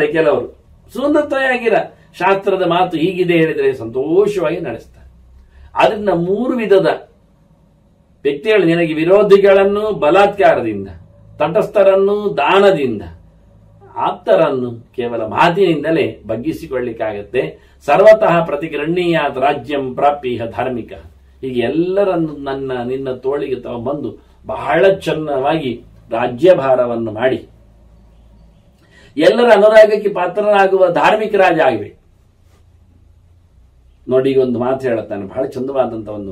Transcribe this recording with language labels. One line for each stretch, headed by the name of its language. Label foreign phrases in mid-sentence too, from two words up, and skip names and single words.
Kannada: ಕೆಲವರು ಸುಂದರತೆಯಾಗಿರ ಶಾಸ್ತ್ರದ ಮಾತು ಹೀಗಿದೆ ಹೇಳಿದರೆ ಸಂತೋಷವಾಗಿ ನಡೆಸ್ತಾರೆ. ಆದ್ರಿಂದ ಮೂರು ವಿಧದ ವ್ಯಕ್ತಿಗಳು, ನಿನಗೆ ವಿರೋಧಿಗಳನ್ನು ಬಲಾತ್ಕಾರದಿಂದ, ತಟಸ್ಥರನ್ನು ದಾನದಿಂದ, ಆಪ್ತರನ್ನು ಕೇವಲ ಮಾತಿನಿಂದಲೇ ಬಗ್ಗಿಸಿಕೊಳ್ಳಿಕ್ಕಾಗತ್ತೆ.
Sanskrit: ಸರ್ವತಃ ಪ್ರತಿಗೃಹೀಯಾತ್ ರಾಜ್ಯಂ ಪ್ರಾಪ್ಯ ಧಾರ್ಮಿಕ.
Kannada: ಹೀಗೆ ಎಲ್ಲರನ್ನು ನಿನ್ನ ತೋಳಿಗೆ ತಗೊಂಡ್ಬಂದು ಬಹಳ ಚೆನ್ನಾಗಿ ರಾಜ್ಯಭಾರವನ್ನು ಮಾಡಿ ಎಲ್ಲರ ಅನುರಾಗಕ್ಕೆ ಪಾತ್ರನಾಗುವ ಧಾರ್ಮಿಕ ರಾಜ ಆಗಿವೆ. ನೋಡಿ, ಈಗ ಒಂದು ಮಾತು ಹೇಳುತ್ತಾನೆ, ಬಹಳ ಚಂದವಾದಂತ ಒಂದು.